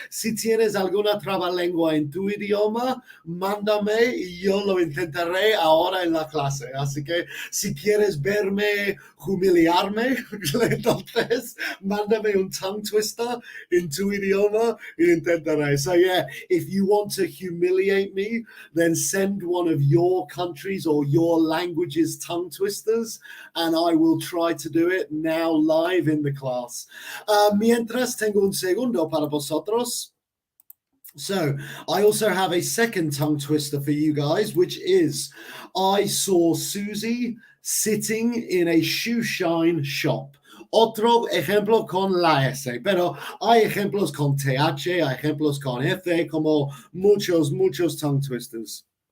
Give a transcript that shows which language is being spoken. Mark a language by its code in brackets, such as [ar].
[es] Si tienes alguna trabalengua en tu idioma, mándame y yo lo intentaré ahora en la clase. Así que si quieres verme humillarme, entonces mándame un tongue twister in tu idioma y intentaré. [en] So yeah, if you want to humiliate me, then send one of your countries or your language's tongue twisters and I will try to do it now live in the class. [es] Mientras tengo un segundo para vosotros. [en] So I also have a second tongue twister for you guys, which is I saw Susie sitting in a shoe shine shop. [es] Otro ejemplo con la S, pero hay ejemplos con TH, hay ejemplos con F, como muchos tongue twisters.